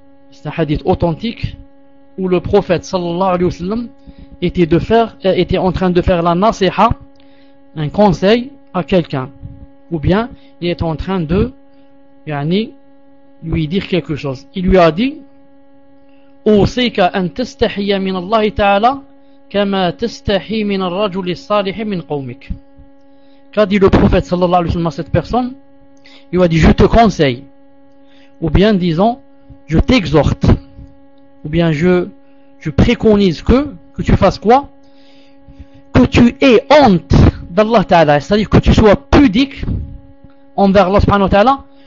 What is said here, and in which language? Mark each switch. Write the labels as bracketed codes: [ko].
[fr] C'est un hadith authentique où le prophète sallallahu alayhi wa sallam était en train de faire la nasiha, un conseil à quelqu'un. Ou bien, il est en train de yani, lui dire quelque chose. Il lui a dit [ar] أوصيك أن تستحي من الله تعالى كما تستحي من الرجل الصالح من قومك. [fr] Qu'a dit le prophète sallallahu alayhi wa sallam à cette personne? Il a dit, je te conseille. Ou bien disons, je t'exhorte. Ou bien je préconise que tu fasses quoi? Que tu aies honte d'Allah ta'ala. C'est-à-dire que tu sois pudique envers Allah subhanahu wa ta'ala.